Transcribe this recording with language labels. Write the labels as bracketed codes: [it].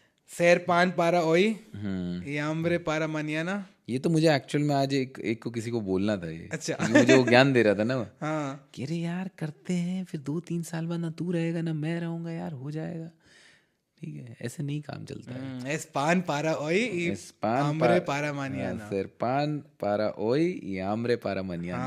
[es] Ser pan para hoy y hambre para mañana. [hi] ये तो मुझे एक्चुअल में आज एक को किसी को बोलना था ये. अच्छा. क्योंकि मुझे वो ज्ञान दे रहा था ना वो. हाँ कि अरे यार करते हैं, फिर 2-3 साल बाद ना तू रहेगा ना मैं रहूंगा यार, हो जाएगा. ठीक है, ऐसे नहीं काम चलता है. [es] es pan para hoy y Espan hambre pa- para mañana. ser pan para hoy y hambre para mañana.